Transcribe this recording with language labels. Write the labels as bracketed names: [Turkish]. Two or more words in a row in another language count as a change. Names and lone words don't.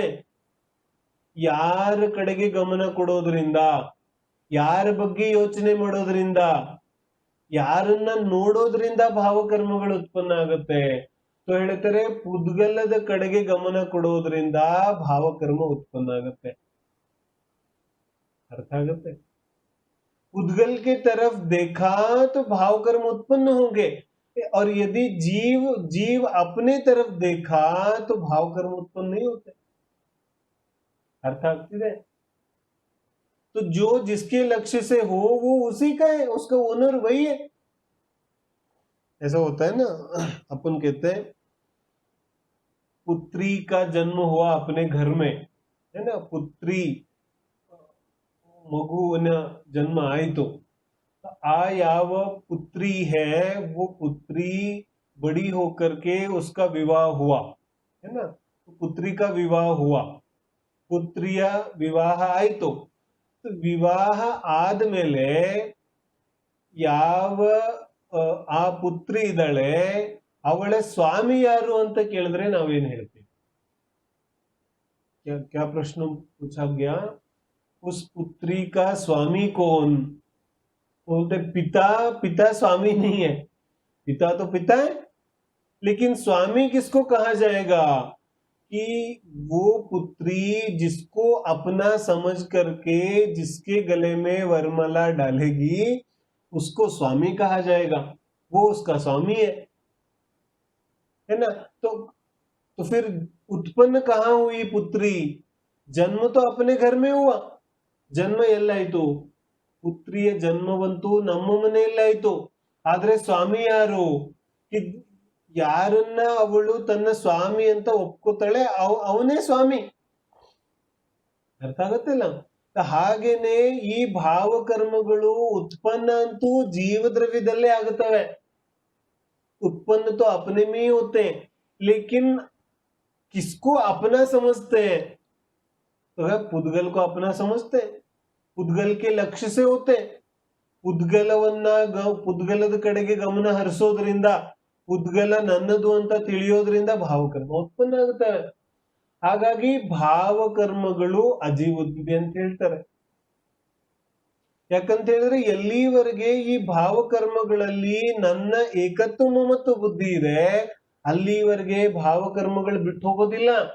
[Kannada] ಯಾರ ಕಡೆಗೆ ಗಮನ ಕೊಡೋದ್ರಿಂದ, ಯಾರ ಬಗ್ಗೆ ಯೋಚನೆ ಮಾಡೋದ್ರಿಂದ, ಯಾರನ್ನ ನೋಡೋದ್ರಿಂದ ಭಾವಕರ್ಮಗಳು ಉತ್ಪನ್ನ ಆಗುತ್ತೆ. ಸೊ ಹೇಳ್ತಾರೆ ಪುದ್ಗಲದ ಕಡೆಗೆ ಗಮನ ಕೊಡೋದ್ರಿಂದ ಭಾವಕರ್ಮ ಉತ್ಪನ್ನ ಆಗುತ್ತೆ. ಅರ್ಥ ಆಗತ್ತೆ? [Hindi] उद्गल के तरफ देखा तो भाव कर्म उत्पन्न होंगे, और यदि जीव अपने तरफ देखा तो भाव कर्म उत्पन्न नहीं होते. [Kannada] ಅರ್ಥ ಆಗತ್ತೆ? [Hindi] तो जो जिसके लक्ष्य से हो वो उसी का है, उसका ओनर वही है. ऐसा होता है ना, अपन कहते हैं पुत्री का जन्म हुआ अपने घर में, है ना, पुत्री [Kannada] ಮಗುವಿನ ಜನ್ಮ ಆಯಿತು. ಆ ಯಾವ [Hindi] पुत्री है वो पुत्री बड़ी होकर के उसका विवाह हुआ, है ना. पुत्री का विवाह हुआ, [Kannada] ಪುತ್ರಿಯ ವಿವಾಹ ಆಯಿತು. ವಿವಾಹ ಆದ್ಮೇಲೆ ಯಾವ ಆ ಪುತ್ರಿ ಇದ್ದಾಳೆ ಅವಳ ಸ್ವಾಮಿ ಯಾರು ಅಂತ ಕೇಳಿದ್ರೆ ನಾವೇನ್ ಹೇಳ್ತೀವಿ? [Hindi] क्या प्रश्न पूछा गया? उस पुत्री का स्वामी कौन? बोलते पिता। पिता स्वामी नहीं है, पिता तो पिता है, लेकिन स्वामी किसको कहा जाएगा? कि वो पुत्री जिसको अपना समझ करके जिसके गले में वरमाला डालेगी उसको स्वामी कहा जाएगा, वो उसका स्वामी है ना। तो फिर उत्पन्न कहाँ हुई पुत्री? जन्म तो अपने घर में हुआ, [Kannada] ಜನ್ಮ ಎಲ್ಲಾಯ್ತು? ಪುತ್ರಿಯ ಜನ್ಮವಂತೂ ನಮ್ಮ ಮನೆಯಲ್ಲಾಯ್ತು. ಆದ್ರೆ ಸ್ವಾಮಿ ಯಾರು? ಯಾರನ್ನ ಅವಳು ತನ್ನ ಸ್ವಾಮಿ ಅಂತ ಒಪ್ಕೋತಾಳೆ ಅವನೇ ಸ್ವಾಮಿ. ಅರ್ಥ ಆಗತ್ತಿಲ್ಲ? ಹಾಗೇನೆ ಈ ಭಾವಕರ್ಮಗಳು ಉತ್ಪನ್ನ ಅಂತೂ ಜೀವದ್ರವ್ಯದಲ್ಲೇ ಆಗುತ್ತವೆ. [Hindi] उत्पन्न तो अपने में ही होते हैं, लेकिन किसको अपना समझते हैं? तो है पुद्गल को अपना समझते हैं, पुद्गल के लक्ष्य से होते हैं. [Kannada] ಪುದ್ಗಲದ ಕಡೆಗೆ ಗಮನ ಹರಿಸೋದ್ರಿಂದ, ಪುದ್ಗಲ ನನ್ನದು ಅಂತ ತಿಳಿಯೋದ್ರಿಂದ ಭಾವಕರ್ಮ ಉತ್ಪನ್ನ ಆಗುತ್ತವೆ. ಹಾಗಾಗಿ ಭಾವಕರ್ಮಗಳು ಅಜೀವದ್ವಿದೆ ಅಂತ ಹೇಳ್ತಾರೆ. ಯಾಕಂತ ಹೇಳಿದ್ರೆ ಎಲ್ಲಿವರೆಗೆ ಈ ಭಾವಕರ್ಮಗಳಲ್ಲಿ ನನ್ನ ಏಕತ್ವ ಮಮತ್ವ ಬುದ್ಧಿ ಇದೆ ಅಲ್ಲಿವರೆಗೆ ಭಾವಕರ್ಮಗಳು ಬಿಟ್ಟು ಹೋಗೋದಿಲ್ಲ.